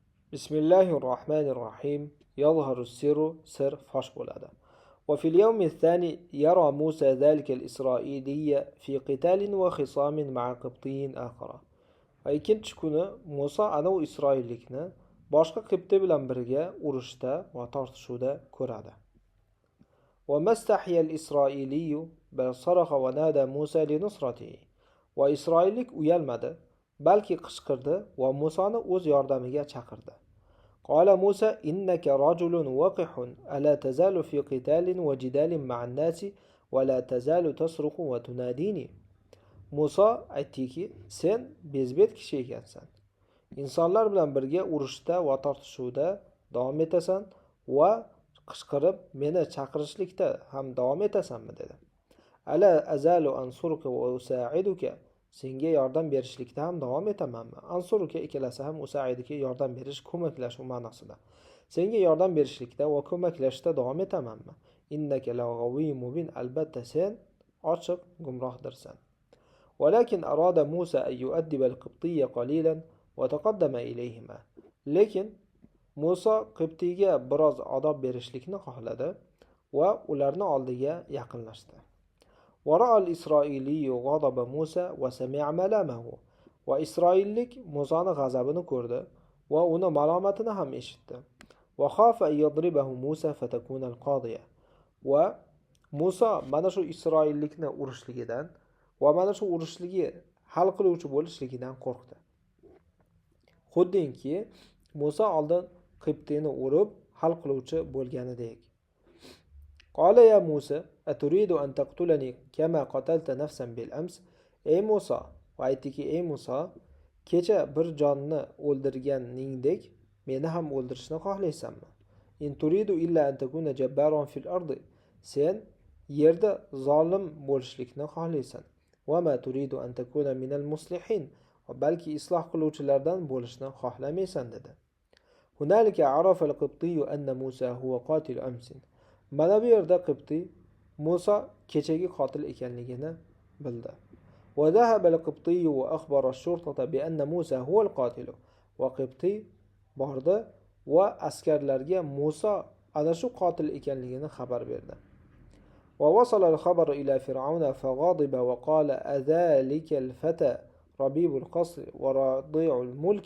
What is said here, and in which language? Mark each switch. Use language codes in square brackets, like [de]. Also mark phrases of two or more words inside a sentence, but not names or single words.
[ar] بسم الله الرحمن الرحيم. يظهر السر سر فاش bo'ladi. وفي اليوم الثاني يرى موسى ذلك الإسرائيلي في قتال وخصام مع قبطي آخر. [uz] Ikkinchi kuni Musa anavi Isroillikni boshqa qibti bilan birga urushda va tortishuvda ko'radi. [ar] وما استحيا الإسرائيلي بل صرخ ونادى موسى لنصرته. [uz] Va Isroillik uyalmadi, balki qichqirdi va Musoni o'z yordamiga chaqirdi. [ar] قال موسى إنك رجل وقح ألا تزال في قتال وجدال مع الناس ولا تزال تصرخ وتناديني. [uz] Musa aytdiki, sen bezbet kishi ekansan. Insonlar bilan birga urushda va tortishuvda davom etasan va qichqirib meni chaqirishlikda ham davom etasanmi dedi. [ar] ألا أزال أنصرك وأساعدك. [uz] Senga yordam berishlikda ham davom etamanmi? Ansuruka ikkalasi ham usaiduka yordam berish, ko'maklashuv ma'nosida. Senga yordam berishlikda va ko'maklashda davom etamanmi? [ar] إنك لغوي مبين, [uz] albatta sen ochiq gumrohdirsan. [ar] ولكن أراد موسى أن يؤدب القبطي قليلا وتقدم إليهما. [uz] Lekin Musa Qibtiga biroz odob berishlikni xohladi va ularning oldiga yaqinlashdi. [ar] ورأى الإسرائيلي غضب موسى وسمع ملامه. [uz] Va Isroillik Musoni g'azabini ko'rdi va uni malomatini ham eshitdi. [ar] وخاف أن يضربه موسى فتكون القاضية. [uz] Va Musa mana shu Isroillikni urishligidan va mana shu urushligi hal qiluvchi bo'lishligidan qo'rqdi. Xuddinki Musa oldin Qibtini urib hal qiluvchi bo'lganidek. [ar] قال يا موسى، أتريد أن تقتلني كما قتلت نفسا بالأمس? [uz] Ey Musa, va aytdiki, ey Musa, kecha bir jonni o'ldirganingdek meni ham o'ldirishni xohlaysanmi? [ar] إن تريد إلا أن تكون جبارا في الأرض. [uz] Sen yerda zolim bo'lishlikni xohlaysan. [ar] وما تريد أن تكون من المصلحين. [uz] balki isloh qiluvchilardan bo'lishni xohlamaysan dedi. [ar] هنالك عرف القبطي أن موسى هو قاتل أمس. [uz] Mana bu yerda Qibti Musa kechagi qotil ekanligini bildi. [ar] وذهب القبطي وأخبر الشرطة بأن موسى هو القاتل. [uz] Va Qibti bordi va askarlarga Musa ana shu qotil ekanligini xabar berdi. [ar] ووصل الخبر إلى فرعون فغضب وقال أذلك الفتى ربيب القصر ورضيع الملك.